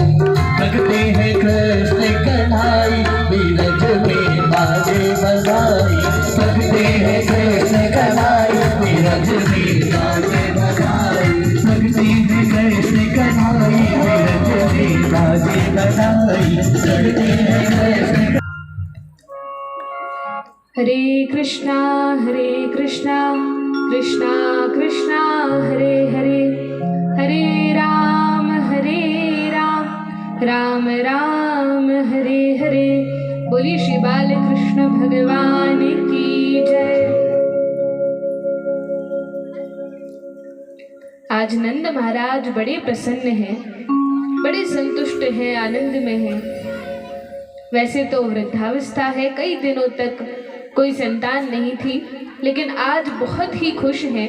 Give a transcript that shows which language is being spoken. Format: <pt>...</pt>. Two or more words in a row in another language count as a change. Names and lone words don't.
<hi>प्रगटे हैं कृष्ण कन्हैया ब्रज में बाजे बधाई। प्रगटे हैं कृष्ण कन्हैया ब्रज में बाजे बधाई। प्रगटे हैं कृष्ण कन्हैया ब्रज में बाजे बधाई। प्रगटे हैं कृष्ण।</hi> <sa>हरे कृष्णा कृष्णा कृष्णा हरे हरे, हरे राम राम राम हरे हरे।</sa> <hi>बोलिए श्री बाल कृष्ण भगवान की जय। आज नंद महाराज बड़े प्रसन्न हैं, बड़े संतुष्ट हैं, आनंद में हैं। वैसे तो वृद्धावस्था है, कई दिनों तक कोई संतान नहीं थी, लेकिन आज बहुत ही खुश हैं।</hi>